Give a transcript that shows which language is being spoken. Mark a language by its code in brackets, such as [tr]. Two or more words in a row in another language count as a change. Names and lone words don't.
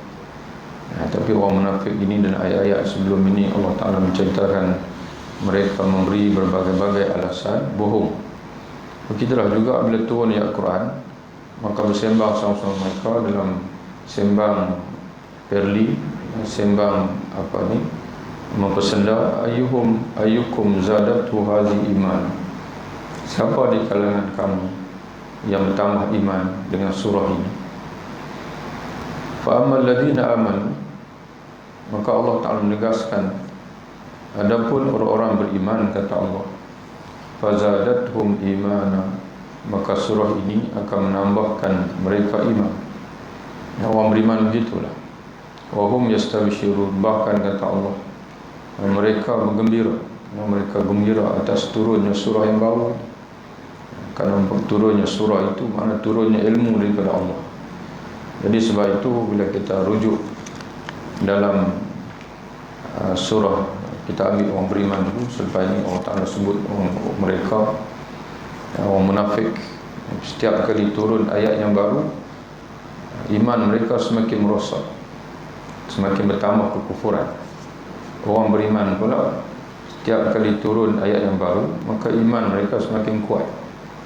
[ms] Tapi orang munafik ini dan ayat-ayat sebelum ini Allah Ta'ala menceritakan mereka memberi berbagai-bagai alasan bohong. Begitulah juga bila turun ayat Quran, maka bersembang sama-sama mereka dalam sembang perli, sembang mempersenda, [ar] أيكم زادته هذه إيمانا, [ms] siapa di kalangan kamu yang bertambah iman dengan surah ini. [ar] فأما الذين آمنوا, [ms] maka Allah Ta'ala menegaskan, adapun orang-orang beriman, kata Allah, [ar] فزادتهم إيمانا, [ms] maka surah ini akan menambahkan mereka iman. Orang beriman begitulah. [ar] وهم يستبشرون, [ms] bahkan kata Allah, mereka bergembira, mereka gembira atas turunnya surah yang baru. Kerana turunnya surah itu makna turunnya ilmu daripada Allah. Jadi sebab itu bila kita rujuk dalam surah, kita ambil orang beriman dulu. Selepas ini Allah Ta'ala sebut mereka orang munafik. Setiap kali turun ayat yang baru, iman mereka semakin merosak, semakin bertambah kekufuran. Orang beriman pula, setiap kali turun ayat yang baru, maka iman mereka semakin kuat.